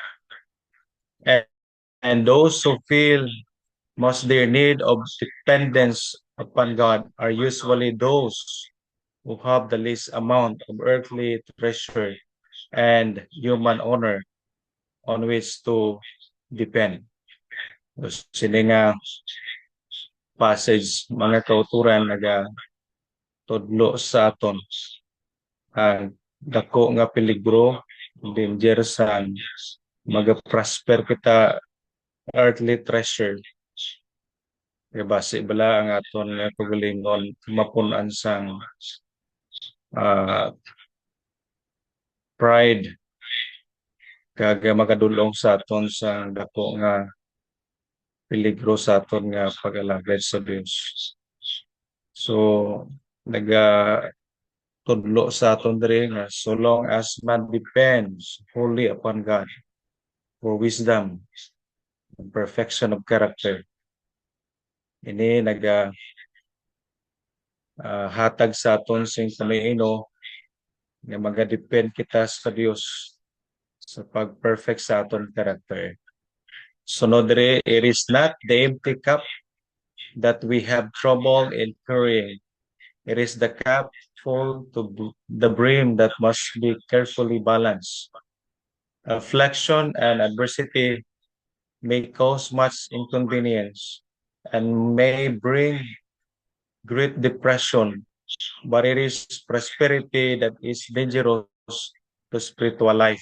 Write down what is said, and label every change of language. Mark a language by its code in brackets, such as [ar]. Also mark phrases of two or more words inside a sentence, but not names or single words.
[en] And those who feel most their need of dependence upon God are usually those who have the least amount of earthly treasure and human honor on which to depend. [hil] Sini nga passage, mga kauturan naga tudlo sa aton ang dako nga peligro, danger sa mag-prosper kita [en] earthly treasure. [hil] Kaya base bala ang aton nga pagalingon mapunan sang pride kag makadulong sa aton sa dako nga peligro sa aton nga pag-alagad sa Dios. [en] So [hil] tudlo sa aton diri nga [en] so long as man depends wholly upon God for wisdom and perfection of character. [hil] Ini hatag sa aton sing paniino nga magadepend kita sa Dios sa pag-perfect sa aton character. Sunod diri, [en] it is not the empty cup that we have trouble in carrying. It is the cup full to the brim that must be carefully balanced. Affliction and adversity may cause much inconvenience and may bring great depression, but it is prosperity that is dangerous to spiritual life.